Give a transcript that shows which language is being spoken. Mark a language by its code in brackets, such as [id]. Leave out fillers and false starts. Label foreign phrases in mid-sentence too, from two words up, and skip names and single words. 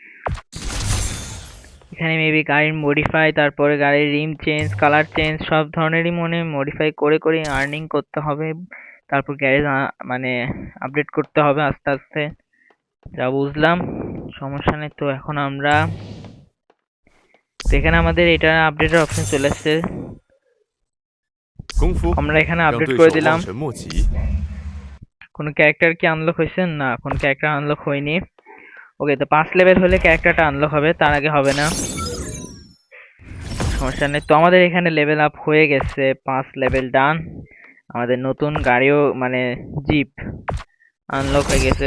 [bn] এখানে মেবি গাড়ির মডিফাই, তারপরে গাড়ির [en] rim change, colour change, [bn] সব ধরনেরই মনে মডিফাই করে করে আর্নিং করতে হবে। তারপর গ্যারেজ মানে আপডেট করতে হবে আস্তে আস্তে, যা বুঝলাম। সমস্যা নেই। তো এখন আমরা তো এখানে আমাদের এটা আপডেটের অপশন চলে আসছে, [zh] 功夫 [bn] আমরা এখানে [zh] 让 [bn] আপডেট [zh] 对 [bn] করে [zh] 手 [bn] দিলাম। [zh] 望尘莫及。 [bn] কোনো ক্যারেক্টার কি আনলক হয়েছে? না, কোনো ক্যারেক্টার আনলক হয়নি। ওকে, তো 5 লেভেল হলে ক্যারেক্টারটা আনলক হবে, তার আগে হবে না। সমস্যা নেই। তো আমাদের এখানে [en] level up [bn] হয়ে গেছে, 5 [en] level done. [bn] আমাদের নতুন গাড়িও মানে জিপ আনলক হয়ে গেছে।